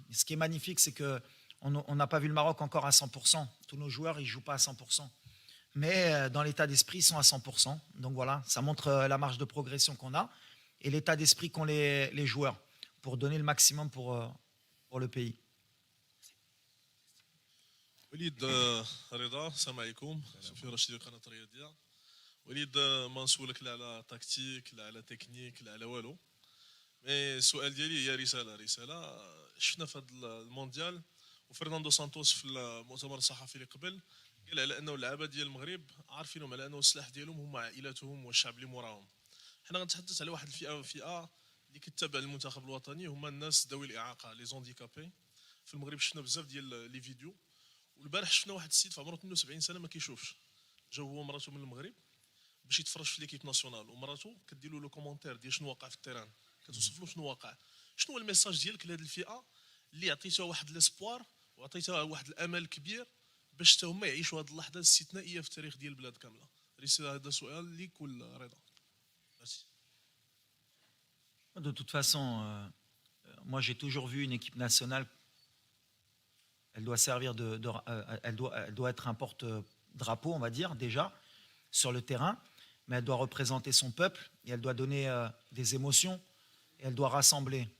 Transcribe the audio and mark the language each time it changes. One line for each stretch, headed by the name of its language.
French: Ce qui est magnifique, c'est qu'on n'a pas vu le Maroc encore à 100%. Tous nos joueurs, ils ne jouent pas à 100%. Mais dans l'état d'esprit, ils sont à 100%. Donc voilà, ça montre la marge de progression qu'on a et l'état d'esprit qu'ont les joueurs pour donner le maximum pour le pays.
Arabic: وليد رضا، السلام عليكم. سفير رشيد، قناه الرياضيه. وليد ما نسولك لا على تكتيك لا على تكنيك لا على والو، مي السؤال ديالي هي رساله. شفنا في هذا المونديال وفرناندو سانتوس في المؤتمر الصحفي اللي قبل قال على انه اللعابه ديال المغرب عارفينهم على انه السلاح ديالهم هما عائلاتهم والشعب اللي موراهم. حنا غنتحدث على واحد الفئه اللي كتتابع المنتخب الوطني، هما الناس ذوي الاعاقه لي زونديكابي. في المغرب شفنا بزاف ديال لي فيديو، والبارح شفنا واحد السيد في عمره 72 سنه ما كيشوفش، جا هو ومراته من المغرب باش يتفرج في ليكيب ناسيونال، ومراته كدير له لو كومونتير ديال شنو واقع في التيران، كتوصف له شنو واقع. شنو هو الميساج ديالك لهاد الفئه اللي عطيتها واحد ليسبوار وعطيتها واحد الامل كبير باش حتى هما يعيشوا هاد اللحظه الاستثنائيه في التاريخ ديال البلاد كامله؟ هذا سؤال ليك ولا رضا؟ ميرسي.
French: De toute façon, moi j'ai toujours vu une équipe nationale, elle doit servir elle doit être un porte-drapeau, on va dire, déjà, sur le terrain, mais elle doit représenter son peuple et elle doit donner des émotions et elle doit rassembler.